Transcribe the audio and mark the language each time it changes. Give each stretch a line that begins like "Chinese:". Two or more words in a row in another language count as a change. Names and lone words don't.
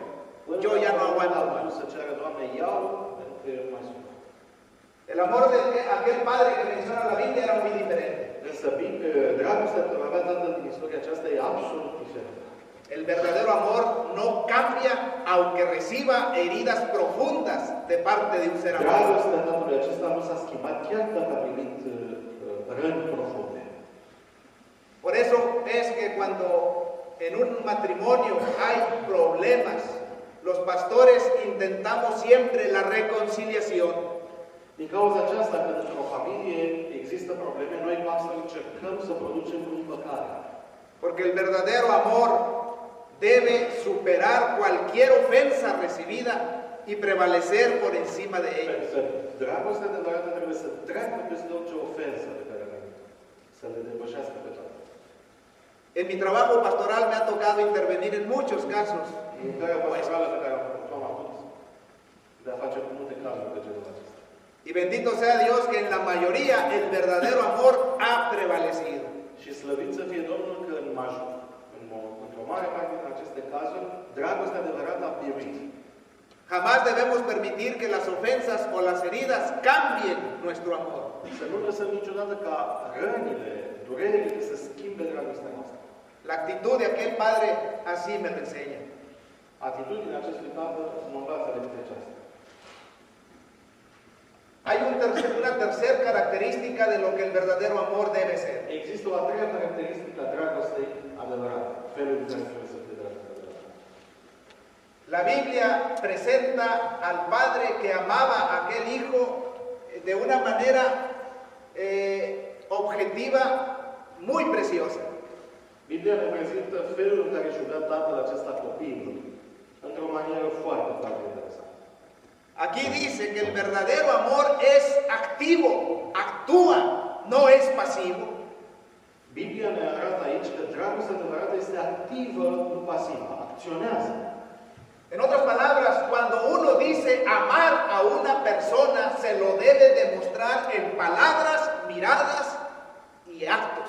Spanish: Yo ya no aguanto más.
Romanian: Să ceară, Doamne, iau, pentru că eu nu mai suport.
Spanish: El amor de aquel padre que menciona la Biblia era muy diferente.
Romanian: Însă dragostea pe care avea tatăl din istoria aceasta e absolut diferită.
Spanish: El verdadero amor no cambia aunque reciba heridas profundas de parte de un ser amado.
Romanian: Dragostea tatălui acesta nu s-a schimbat chiar dacă a primit răni profunde.
Spanish: Por eso es que cuando en un matrimonio hay problemas, los pastores intentamos siempre la reconciliación.
Romanian: Din cauza aceasta, când într-o familie există probleme, noi pastori încercăm să producem împăcare.
Spanish: Porque el verdadero amor debe superar cualquier ofensa recibida y prevalecer por encima de ella.
Romanian: Dragostea adevărată trebuie să treacă peste orice ofensă pe care le să le depășească pe toate.
Spanish: En mi trabajo pastoral me ha tocado intervenir en muchos casos.
Romanian: Lucrarea pastorală pe care am avut de a face cu multe cazuri de genul acesta.
Spanish: Y bendito sea Dios que en la mayoría el verdadero amor ha prevalecido.
Romanian: Și slăvit să fie Domnul că într-o mare parte din aceste cazuri, dragostea adevărată a biruit.
Spanish: Jamás debemos permitir que las ofensas o las heridas cambien nuestro amor.
Romanian: Să nu lăsăm niciodată ca rănile, durerile să schimbe dragostea noastră.
Spanish: La actitud de aquel padre así me lo enseña.
Romanian: Atitudinea acestui tată mă învață lecția aceasta.
Spanish: Hay una tercera característica de lo que el verdadero amor debe ser.
Romanian: Există o a treia caracteristică a dragostei adevărate, felul în care trebuie să fie dragostea adevărată.
Spanish: La Biblia presenta al padre que amaba a aquel hijo de una manera objetiva muy preciosa.
Romanian: Biblia ne prezintă felul în care își iubea tatăl acesta copilul, într-o manieră foarte, foarte interesantă.
Spanish: Aquí dice que el verdadero amor es activo, actúa, no es pasivo.
Romanian: Biblia ne arată aici că dragostea adevărată este activă, nu pasivă, acționează.
Spanish: En otras palabras, cuando uno dice amar a una persona, se lo debe demostrar en palabras, miradas y actos.